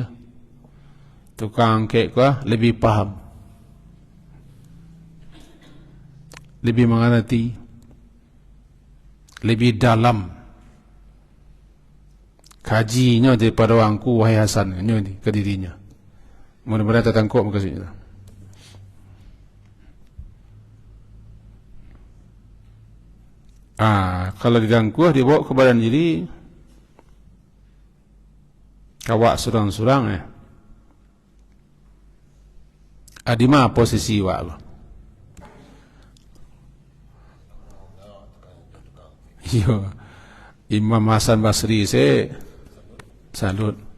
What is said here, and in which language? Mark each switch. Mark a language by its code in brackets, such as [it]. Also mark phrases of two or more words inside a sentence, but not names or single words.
[min] Tukang angkek kau lebih paham, lebih mengerti, lebih dalam kajinya daripada orangku wahai Hasan, ini ke dirinya. [id] Mudah-mudahan tertangkap maksudnya. [min] Kalau diganggu dibawa ke badan diri, kawak surang-surang di mana posisi wak lo? [id] Yo, Imam Hasan Basri saya salut.